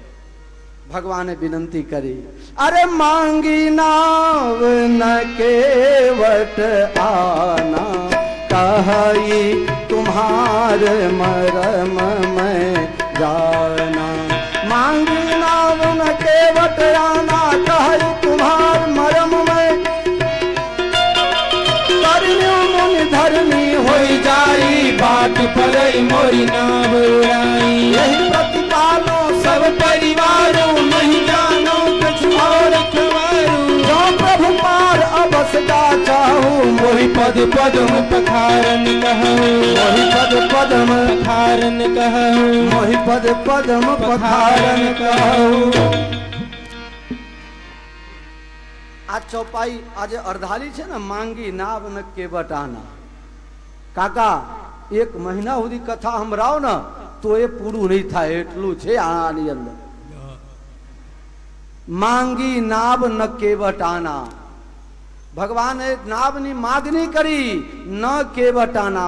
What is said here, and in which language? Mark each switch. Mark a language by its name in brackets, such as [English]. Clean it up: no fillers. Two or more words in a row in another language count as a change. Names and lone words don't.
[Awadhi] ભગવાને વિનંતી કરી, अरे मांगी नाव न केवट आना, कही तुम्हार मरम में जाना. मांगी नाव न केवट आना, कही तुम्हार मरम में, धरनी होई जाई, बाट पलई मोरी नाव उड़ाई। यही प्रतिपालो सब परिवारों नहीं जानो कुछ और खबरों, जो प्रभु पार अबसदा चाहूं, मोहि पद पद्म पखारन कहूँ, मोहि पद पद्म पखारन कहूँ, मोहि पद पद्म पखारन कहूं. [Gujarati] આ ચોપાઈ આજે અર્ધાલી છે ને, [Awadhi] मांगी नाव न केवट आना. [Gujarati] કાકા એક મહિના સુધી કથા સંભળાવ ને તો એ પૂરું નહીં થાય એટલું છે આની અંદર. [Awadhi] मांगी नाव न केवट आना, [Gujarati] ભગવાને નાવની માગણી કરી, [Awadhi] न केवट आना.